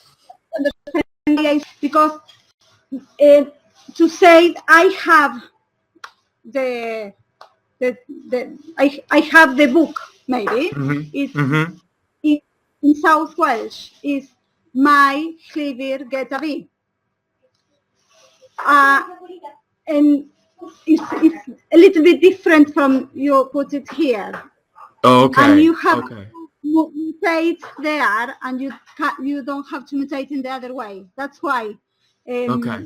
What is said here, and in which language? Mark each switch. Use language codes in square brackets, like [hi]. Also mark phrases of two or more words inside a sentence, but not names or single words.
[en] Because to say I have I have the book maybe in South Welsh is my [cy] llyfr gyda fi. [en] And it's a little bit different from you put it here. Oh, okay. And you have mutate there, and you don't have to mutate in the other way. That's why. Okay.